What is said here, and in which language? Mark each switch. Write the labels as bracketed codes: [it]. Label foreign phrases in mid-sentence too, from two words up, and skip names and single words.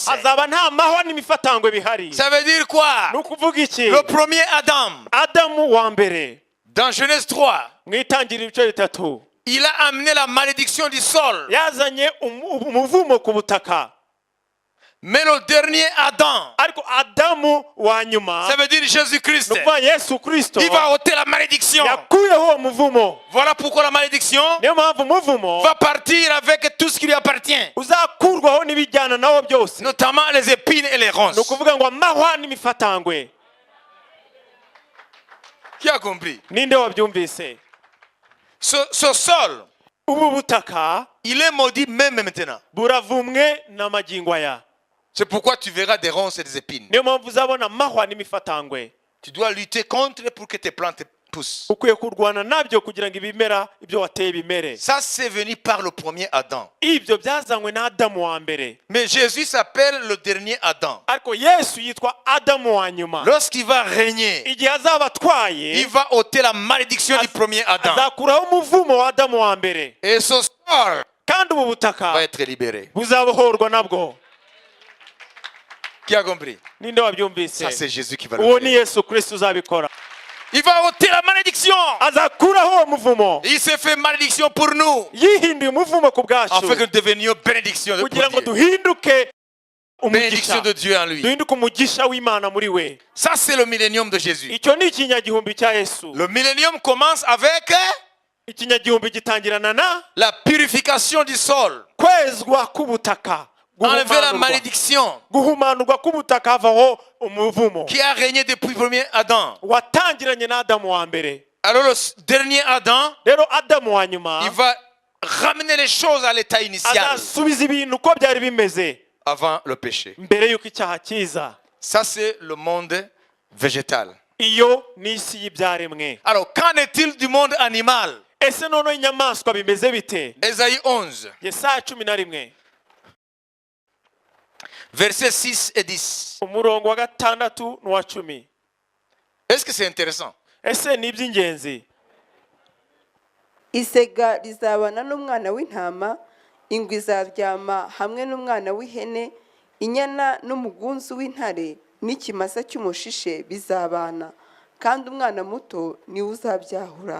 [rw] hazaba nta mahwa n'imifatangwe bihari. [fr] Ça veut dire quoi? [rw] Ni ukuvuga iki? [fr] Le premier Adam, [rw] Adamu wa mbere [fr] dans Genèse 3, [rw] mu itangiriro ibice bitatu [fr] il a amené la malédiction du sol. [rw] yazanye umuvumo ku butaka. [fr] Mais le dernier Adam, [rw] Ariko Adamu wa nyuma, [fr] ça veut dire Jésus-Christ, [rw] ni ukuvuga Yesu Kristo, [fr] il va ôter la malédiction. [rw] yakuyeho uwo muvumo. [fr] Voilà pourquoi la malédiction [rw] Niyo mpamvu umuvumo [fr] va partir avec tout ce qui lui appartient, [rw] uzakurwaho n'ibijyana nawo byose. [fr] notamment les épines et les [rw] Ni [fr] ronces. [rw] ukuvuga ngo amahwa n'imifatangwe. [fr] Qui a compris? [rw] Ninde wabyumvise? [fr] Ce sol, [rw] Ubu butaka [fr] il est maudit même maintenant. [rw] buravumwe n'amagingo aya. [fr] C'est pourquoi tu verras des ronces et des épines. [rw] Niyo mpamvu uzabona amahwa n'imifatangwe. [fr] Tu dois lutter contre pour que tes plantes poussent. [rw] Ukwiye kurwana nabyo kugira ngo ibimera ibyo wateye bimere. [fr] Ça, c'est venu par le premier Adam. [rw] Ibyo byazanywe na Adamu wa mbere. [fr] Mais Jésus s'appelle le dernier Adam. [rw] Ariko Yesu yitwa Adamu wa nyuma. [fr] Lorsqu'il va régner, [rw] Igihe azaba atwaye, [fr] il va ôter la malédiction du premier Adam. [rw] azakuraho umuvumo wa Adamu wa mbere. [fr] Et ce sol [rw] Kandi ubu butaka [fr] va être libéré. [rw] buzabohorwa nabwo. [fr] Qui a compris? [rw] Ninde wabyumvise? [fr] Ça, c'est Jésus qui va le [rw] Uwo ni [fr] faire. [rw] Yesu Kristo uzabikora. [fr] Il va ôter la malédiction. [rw] Azakuraho uwo muvumo. [fr] Il s'est fait malédiction pour nous, [rw] Yihinduye umuvumo ku bwacu, [fr] afin que nous devenions bénédiction de [rw] kugira ngo [fr] Dieu. [rw] duhinduke [fr] Bénédiction [rw] umugisha. [fr] de Dieu en lui. [rw] Duhinduke umugisha w'Imana muri we. [fr] Ça, c'est le millénium de Jésus. [rw] Icyo ni ikinyagihumbi cya Yesu. [fr] Le millénium commence avec [rw] Ikinyagihumbi gitangirana na [fr] la purification du sol. [rw] kwezwa k'ubutaka, [fr] Enlever la malédiction [rw] guhumanurwa k'ubutaka, havaho umuvumo [fr] qui a régné depuis le premier Adam. [rw] watangiranye na Adamu wa mbere. [fr] Alors le dernier Adam, [rw] Rero Adamu wa nyuma [fr] il va ramener les choses à l'état initial [rw] azasubiza ibintu uko byari bimeze [fr] avant le péché. [rw] mbere y'uko icyaha kiza. [fr] Ça, c'est le monde végétal. [rw] Iyo ni isi y'ibyaremwe. [fr] Alors, qu'en est-il du monde animal? [rw] ese noneho inyamaswa bimeze bite? [fr] Ésaïe 11, [rw] Yesaya 11 [fr] versets 6 et 10. [rw] umurongo wa 6 n'uwa 10. [fr] Est-ce que c'est intéressant? [rw] Ese ni iby'ingenzi? isega rizabana n'umwana w'intama, ingwe izaryama hamwe n'umwana w'ihene, inyana n'umugunzu w'intare n'ikimasa cy'umushishe bizabana, kandi umwana muto niwe uzabyahura.